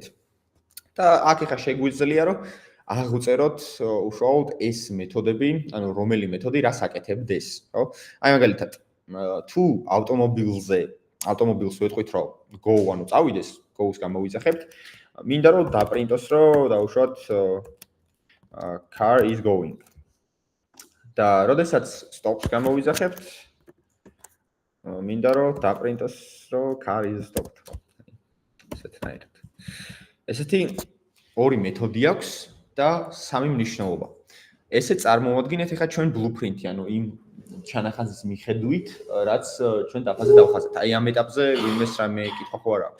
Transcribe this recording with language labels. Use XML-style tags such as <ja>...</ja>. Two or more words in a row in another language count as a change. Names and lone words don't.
<ka>და აქ ახლა შეგვიძლია, რომ აღვწეროთ უშუალოდ ეს მეთოდები, ანუ რომელი მეთოდი რას აკეთებდეს, ხო? აი მაგალითად, თუ ავტომობილს ვეთქვით, რომ go, ანუ წავიდეს, go-ს გამოვიძახებთ. მინდა რომ დაპრინტოს, რომ დავუშვათ</ka> <en>car is going.</en> <ka>და როდესაც stop-ს გამოვიძახებთ, მინდა რომ დაპრინტოს, რომ</ka> <en>car is stopped.</en> <ka>ესეთნაირად. ესეთი ორი მეთოდი აქვს და სამი მნიშვნელობა. ესე წარმოუდგინეთ ახლა ჩვენ blueprint-ი, ანუ იმ ჩანახაზის მიხედვით, რაც ჩვენ დაფაზე დავხაზეთ. აი ამ ეტაპზე ვინმეს რამე კითხვა ხო არ აქვს?</ka>